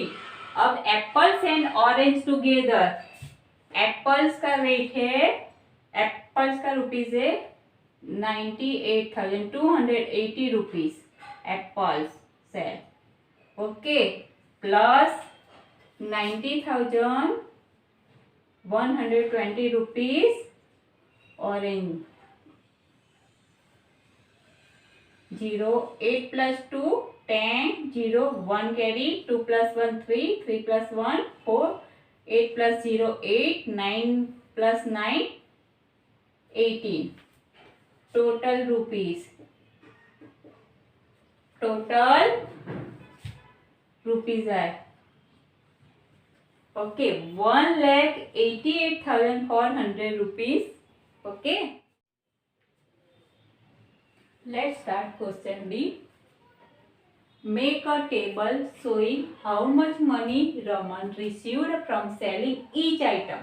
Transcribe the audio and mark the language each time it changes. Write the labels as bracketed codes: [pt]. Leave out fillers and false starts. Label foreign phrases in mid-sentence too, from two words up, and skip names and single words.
[en] अब apples and orange together, apples का weight है, apples का rupees है 98,280 rupees apples sale। OK, plus 90,120 rupees orange. 0 8 plus 2 10, 0 1 carry, 2 plus 1 3, 3 plus 1 4, 8 plus 0 8, 9 plus 9 18। total rupees है OK 1,88,400 rupees. ओके, let's start question B. Make a table showing how much money Raman received from selling each item.